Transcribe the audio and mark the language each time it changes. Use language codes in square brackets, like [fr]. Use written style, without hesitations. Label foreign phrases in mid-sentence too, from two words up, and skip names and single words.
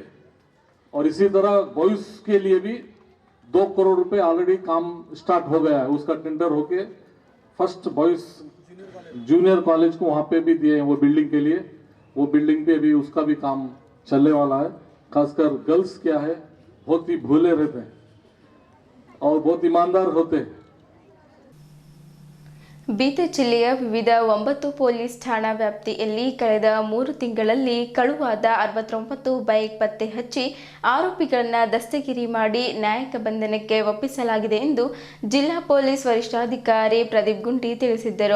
[hi] और इसी तरह बॉयज के लिए भी 2 करोड़ रुपए ऑलरेडी काम स्टार्ट हो गया है। उसका टेंडर होके [en] first boys junior college [hi] को वहां पे भी दिए हैं वो बिल्डिंग के लिए। वो बिल्डिंग पे भी उसका भी काम चलने वाला है। खासकर गर्ल्स क्या है, बहुत ही भोले रहते हैं और बहुत ईमानदार होते हैं। [kn] ಬೀದರ್ ಜಿಲ್ಲೆಯ ವಿವಿಧ 9 ಪೊಲೀಸ್ ಠಾಣಾ ವ್ಯಾಪ್ತಿಯಲ್ಲಿ ಕಳೆದ 3 ತಿಂಗಳಲ್ಲಿ ಕಳುವಾದ 69 ಬೈಕ್ ಪತ್ತೆ ಹಚ್ಚಿ ಆರೋಪಿಗಳನ್ನು ದಸ್ತಗಿರಿ ಮಾಡಿ ನ್ಯಾಯಿಕ ಬಂಧನಕ್ಕೆ ಒಪ್ಪಿಸಲಾಗಿದೆ ಎಂದು ಜಿಲ್ಲಾ ಪೊಲೀಸ್ ವರಿಷ್ಠಾಧಿಕಾರಿ ಪ್ರದೀಪ್ ಗುಂಟಿ ತಿಳಿಸಿದರು.